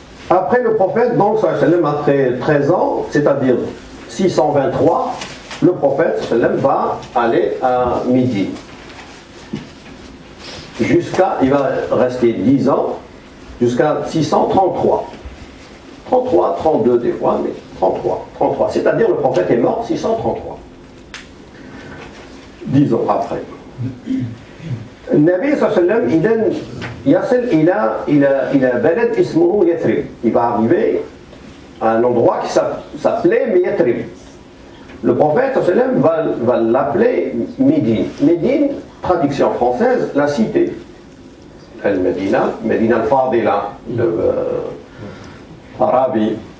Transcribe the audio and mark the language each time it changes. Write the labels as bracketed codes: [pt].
[fr] Après le prophète, donc, après 13 ans, c'est-à-dire 623, le prophète va aller à Midi. Il va rester 10 ans, jusqu'à 633. 33, 32 des fois, mais 33. C'est-à-dire le prophète est mort 633. 10 ans après. [ar] النبي صلى الله عليه وسلم إذن يصل إلى بلد اسمه يثرب. [fr] Il va arriver à un endroit qui s'appelait Yathrib. Le prophète صلى الله عليه وسلم va l'appeler Médine. Médine, traduction française, la cité. Al-Medina, Medina al-Fadila, de Farabi.